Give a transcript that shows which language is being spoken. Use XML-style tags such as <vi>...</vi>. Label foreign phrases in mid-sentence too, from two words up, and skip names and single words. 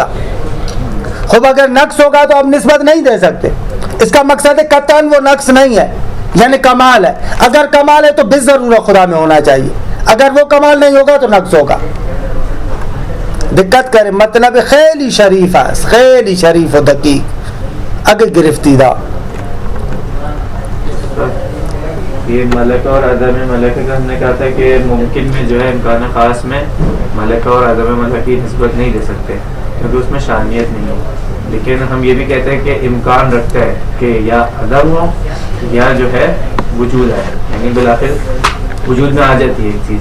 <ur>خوب اگر نقص ہوگا تو آپ نسبت نہیں دے سکتے. اس کا مقصد ہے قطعاً وہ نقص نہیں ہے یعنی کمال ہے. اگر کمال ہے تو بالضرورت خدا میں ہونا چاہیے. اگر وہ کمال نہیں ہوگا تو نقص ہوگا. دقت کرے</ur> <fa>مطلب خیلی شریف</fa> <ur>ہے,</ur> <fa>خیلی شریف و دقیق اگر گرفتیدہ.</fa> <ur>یہ ملکہ اور عدم ملکہ کا ہم نے کہا تھا کہ ممکن میں جو ہے امکان خاص میں ملکہ اور عدم ملکہ کی نسبت نہیں دے سکتے کیونکہ اس میں شانیت نہیں ہو. لیکن ہم یہ بھی کہتے ہیں کہ امکان رکھتا ہے کہ یا عدم ہو یا جو ہے وجود ہے یعنی بالآخر وجود میں آ جاتی ہے ایک چیز.</ur>